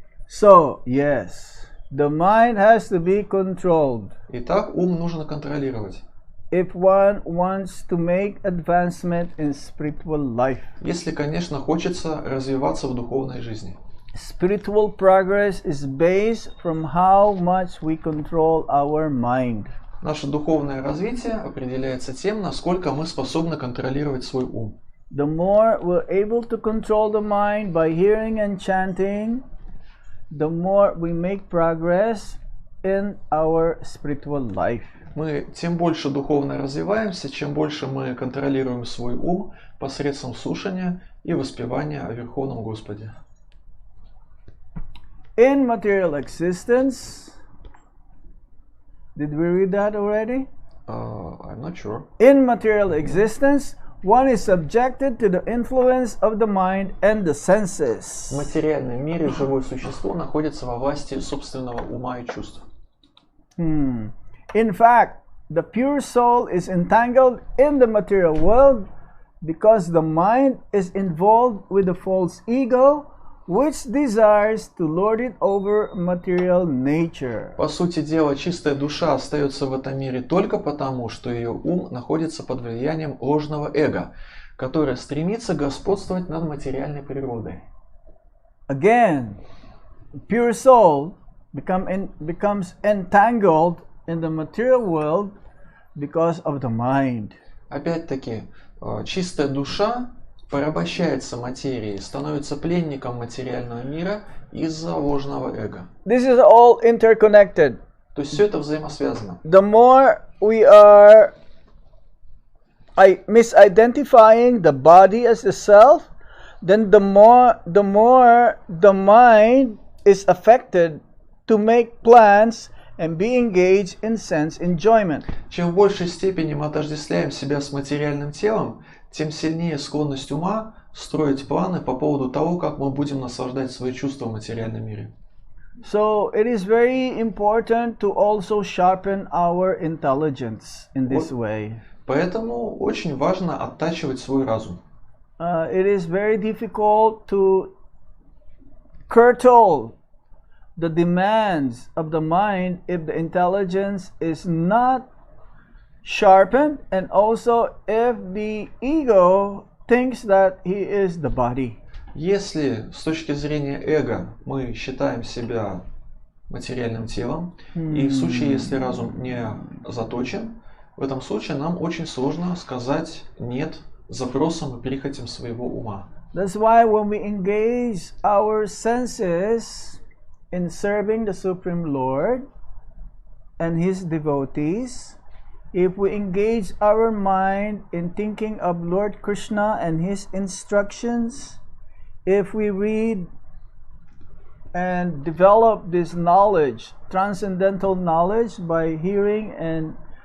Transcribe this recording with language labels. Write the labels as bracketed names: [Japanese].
[English] So, yes. The mind has to be controlled. [Russian] Итак, ум нужно контролировать. [English] If one wants to make advancement in spiritual life. [Russian] Если, конечно, хочется развиваться в духовной жизни. [English] Spiritual progress is based from how much we control our mind. [Russian] Наше духовное развитие определяется тем, насколько мы способны контролировать свой ум. [English] The more we're able to control the mind by hearing and chanting, the more we make progress in our spiritual life. [Russian] Мы тем больше духовно развиваемся, чем больше мы контролируем свой ум посредством слушания и воспевания о Верховном Господе. [English] In material existence, did we read that already? I'm not sure. In material existence, one is subjected to the influence of the mind and the senses. [Russian] В материальном мире живое существо находится во власти собственного ума и чувств. [English] In fact, the pure soul is entangled in the material world because the mind is involved with the false ego, which desires to lord it over material nature. [Russian] По сути дела, чистая душа остается в этом мире только потому, что ее ум находится под влиянием ложного эго, которое стремится господствовать над материальной природой. [English] again, pure soul becomes entangled in the material world because of the mind. [Russian] Опять-таки, чистая душа порабощается материей, становится пленником материального мира из-за ложного эго. [English] This is all interconnected. [Russian] То есть все это взаимосвязано. [English] The more we are misidentifying the body as the self, then the more the mind is affected to make plans and be engaged in sense enjoyment. [Russian] Чем в большей степени мы отождествляем себя с материальным телом, тем сильнее склонность ума строить планы по поводу того, как мы будем наслаждать свои чувства в материальном мире. [English] So it is very important to also sharpen our intelligence in this way. [Russian] Поэтому очень важно оттачивать свой разум. [English] It is very difficult to curtail the demands of the mind if the intelligence is not sharpened, and also if the ego thinks that he is the body. [Russian] Если с точки зрения эго мы считаем себя материальным телом, и в случае, если разум не заточен, в этом случае нам очень сложно сказать «нет» запросам и прихотям своего ума. [English] That's why when we engage our senses in serving the Supreme Lord and His devotees, if we engage our mind in thinking of Lord Krishna and His instructions, if we read and develop this knowledge, transcendental knowledge, by hearing and